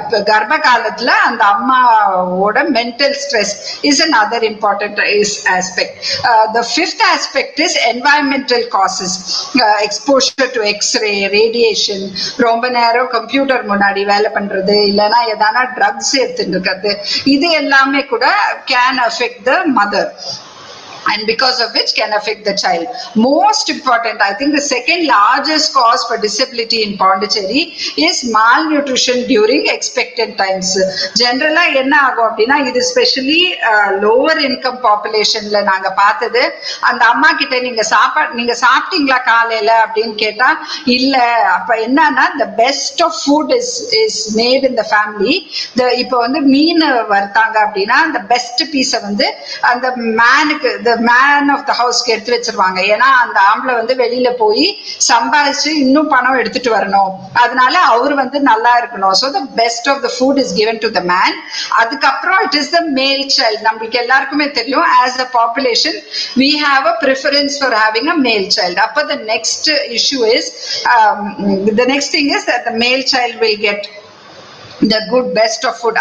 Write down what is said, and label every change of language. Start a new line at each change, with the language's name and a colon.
Tamil: கர்ப்ப காலத்துல அந்த அம்மாவோட
English: Mental stress is another important aspect. The fifth aspect is environmental causes. Exposure to X ray, radiation,
Tamil: ரொம்ப நேரம் கம்ப்யூட்டர் முன்னாடி வேலை பண்றது, இல்லைன்னா எதானா ட்ரக்ஸ் எடுத்துட்டு இருக்கிறது, இது எல்லாமே கூட
English: Can affect the mother. and because of which can affect the child. Most important, I think the second largest cause for disability in Pondicherry is malnutrition during expectant times.
Tamil: Generally என்ன ஆகும் அப்படின்னா இது specially lower income பாப்புலேஷன்ல நாங்க பார்த்தது. அந்த அம்மா கிட்ட நீங்க சாப்பிட்டீங்களா காலையில அப்படின்னு கேட்டா இல்ல. அப்ப என்னன்னா
English: the best of food is made in the family.
Tamil: இப்போ வந்து மீன் வறுத்தாங்க அப்படின்னா அந்த பெஸ்ட் பீஸை வந்து அந்த மேனுக்கு மேன் ஆஃப் த ஹவுஸ்க்கு எடுத்து வச்சிருவாங்க. ஏன்னா அந்த ஆம்பளை வந்து வெளியில போய் சம்பாதிச்சு இன்னும் பணம் எடுத்துட்டு வரணும், அதனால அவர் வந்து நல்லா இருக்கணும்.
English: So the best of the food is given to the man.
Tamil: அதுக்கப்புறம்
English: It is the male child.
Tamil: நம்மளுக்கு எல்லாருக்குமே தெரியும்
English: As a population we have a preference for having a male child.
Tamil: அப்போ
English: the next issue is the next thing is that the male child will get the good best of food.